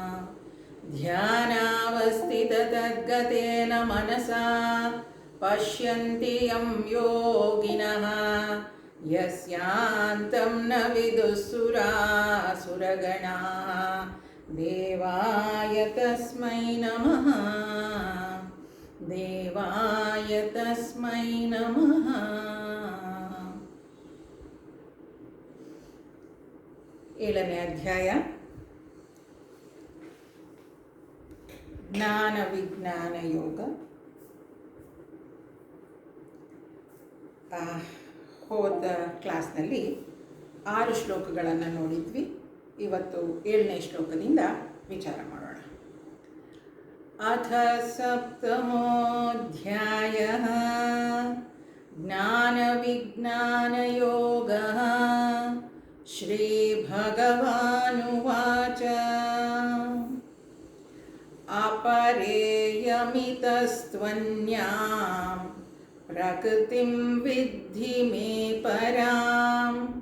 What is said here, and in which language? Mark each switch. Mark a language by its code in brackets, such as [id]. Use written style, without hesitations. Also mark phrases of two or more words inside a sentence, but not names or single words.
[sa] ध्यानावस्थिततद्गतेन मनसा पश्यन्ति यं योगिनः यस्यान्तं न विदुःसुरासुरगणाः। देवाय तस्मै नमः। देवाय तस्मै नमः। [kn] ಏಳನೇ ಅಧ್ಯಾಯ ಜ್ಞಾನ ವಿಜ್ಞಾನ ಯೋಗ. ಹೋದ ಕ್ಲಾಸ್ನಲ್ಲಿ 6 ಶ್ಲೋಕಗಳನ್ನು ನೋಡಿದ್ವಿ. ಇವತ್ತು 7ನೇ ಶ್ಲೋಕದಿಂದ ವಿಚಾರ ಮಾಡೋಣ. [sa] ಅಥ ಸಪ್ತಮೋऽಧ್ಯಾಯಃ ಜ್ಞಾನ ವಿಜ್ಞಾನ ಯೋಗಃ. श्रीभगवानुवाच अपरेयमितस्त्वन्यां प्रकृतिं विद्धि मे परां